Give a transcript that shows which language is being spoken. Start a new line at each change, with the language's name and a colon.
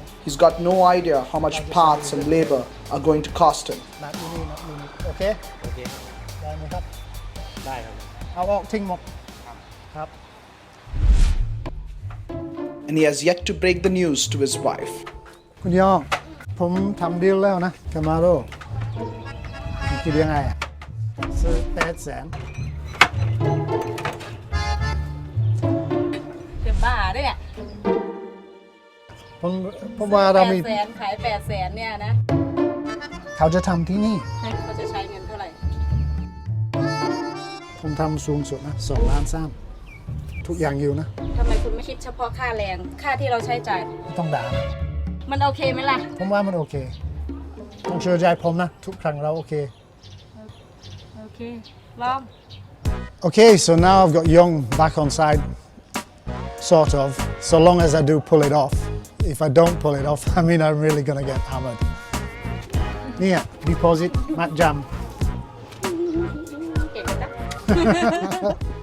English: He's got no idea how much parts and labor are going to cost him. Okay?
Thai: ได้ไหมครับ ได้ครับ เอาออกทิ้งหมดครับ
English: And he has yet to break the news to his wife.
Thai: คุณยอผมทำดีลแล้วนะคามาโร่คิดยังไงอะซื้อ800,000 จะบ้าด้วยเนี่ย ผมว่าเรามี 800,000ขาย800,000เนี่ยนะ เขาจะทำที่นี่ เขาจะใช้เงินเท่าไหร่ ผมทำสูงสุดนะ2 ล้าน3ทุกอย่างอยู่นะ ทำไมคุณไม่คิดเฉพาะค่าแรง ค่าที่เราใช้จ่าย ไม่ต้องด่านะ มันโอเคไหมล่ะ ผมว่ามันโอเค ต้องเชื่อใจผมนะ ทุกครั้งเราโอเค โอเค ลอง
English: Okay, so now I've got Young back on side, sort of, so long as I do pull it off. If I don't pull it off, I mean I'm really gonna get hammered. Yeah, deposit, mat jam.
Thai: เก่งนะ